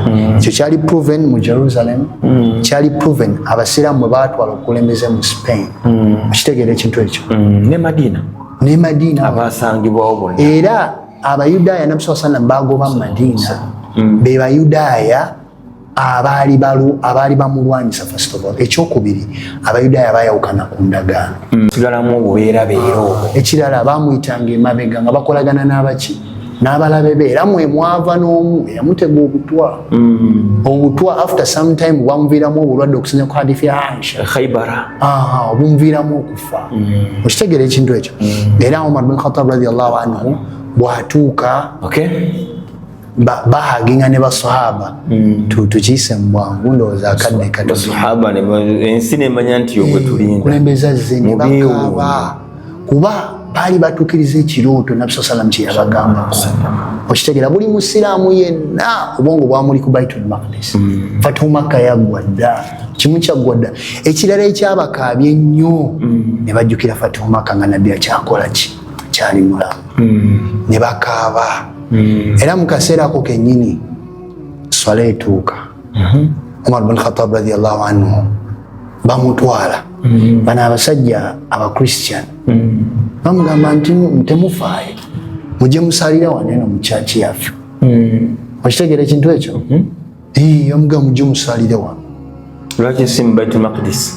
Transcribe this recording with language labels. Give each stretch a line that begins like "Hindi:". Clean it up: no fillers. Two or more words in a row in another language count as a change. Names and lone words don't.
Ganda: Ekyo kyali proven mu Jerusalem, kyali proven Abasiraamu bwe baatwala okukulembeze mu Spain. Okitegeera ekintu ekyo? Ne Madina abasangibwawo bonna. Era Abayudaaya Nabbi
Arabic: صلى الله عليه وسلم
Ganda: bagoba mu Madina be Bayudaaya abaali bamulwanyisa.
English: First of all,
Ganda: ekyokubiri Abayudaaya baayawukana ku ndagaano, sigalamu obubeerabeera. Ekirala baamuyitanga emabega nga bakolagana n'abaki? N'abalabe be. Era mwe mwava n'omu eyamutega obutwa
English: after some time
Ganda: bwamuviiramu obulwadde okusinza ku hadithi ya Aisha Khaybara, obumuviiramu okufa. Okitegeera ekintu ekyo? Era Omar bin Khattab
Arabic: رضي الله عنه
Ganda: bw'atuuka bahaginga ne basahaba tukiyise mu bwangu ndowooza akadde kato. Ensi nemanya nti ogwe tulinda kulembeza ze ne bakaaba kuba baali batuukiriza ekirooto Nabbi sallam kye yabagambako. Okitegeera buli musiraamu yenna obwongo bwamuli ku Baitul Maqdis. Fatu Makka yaggwa dda, kimu kyaggwa dda. Ekirala ekyabakaabye ennyo ne bajjukira Fatu Makka nga Nabbi akyakola ki, kyali mulamu, ne bakaaba. Era mu kaseera ako kennyini swala etuuka, Umar bin Khattab
Arabic: رضي الله عنه
Ganda: bamutwala. Bano abasajja Abakristian bamugamba nti temufaayo, mujje musalira wano eno mu kyaki yaffe. Okitegeera ekintu ekyo? Bamugamba mujje musalire wano. Lwaki si mu Baitul Maqdis?